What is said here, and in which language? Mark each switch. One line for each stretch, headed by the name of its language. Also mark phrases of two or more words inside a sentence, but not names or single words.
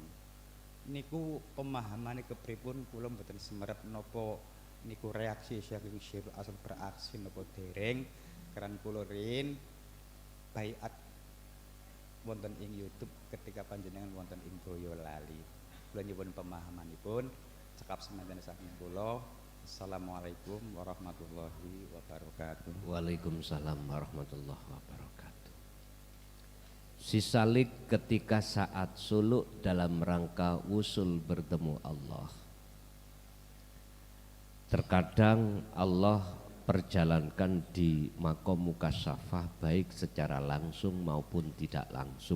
Javanese: Niku pemahamane kepripun kula mboten semerep napa niku reaksi saking Sirul Asrar beraksi napa dereng karena kula rin baiat wonten ing YouTube ketika panjenengan wonten ing Boyolali. Kula nyuwun pemahamanipun cekap semanten saking kula.
Arabic: السلام عليكم ورحمة الله وبركاته. وعليكم السلام ورحمة الله وبركاته.
Indonesian: Sisalik ketika saat suluk dalam rangka usul bertemu Allah. Terkadang Allah perjalankan di
Arabic: مقام مكاشفة
Indonesian: baik secara langsung maupun tidak langsung.